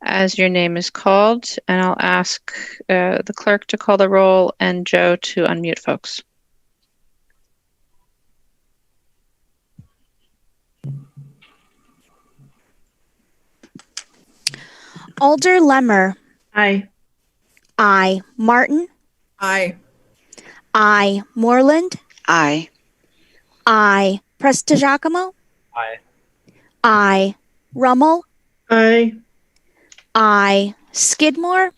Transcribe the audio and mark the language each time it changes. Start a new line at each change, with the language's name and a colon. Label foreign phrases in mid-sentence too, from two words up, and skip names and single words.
English: as your name is called, and I'll ask the clerk to call the roll and Joe to unmute folks. Alder Lemmer. Aye. I. Martin. Aye. I. Moreland. Aye. I. Prestigiacomo. Aye. I. Rummel. Aye. I. Skidmore.